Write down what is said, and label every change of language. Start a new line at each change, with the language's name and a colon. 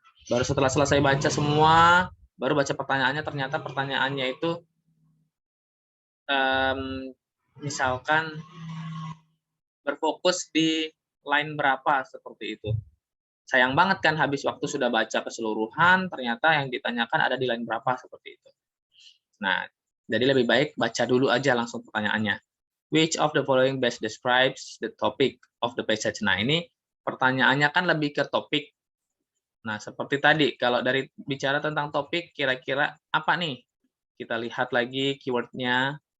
Indonesian: Baru setelah selesai baca semua, baru baca pertanyaannya, ternyata pertanyaannya itu misalkan berfokus di line berapa, seperti itu. Sayang banget kan, habis waktu sudah baca keseluruhan, ternyata yang ditanyakan ada di line berapa, seperti itu. Nah, jadi lebih baik baca dulu aja langsung pertanyaannya.
English: Which of the following best describes the topic of the passage?
Indonesian: Nah, ini pertanyaannya kan lebih ke topik. Nah, seperti tadi, kalau dari bicara tentang topik, kira-kira apa nih? Kita lihat lagi keyword-nya.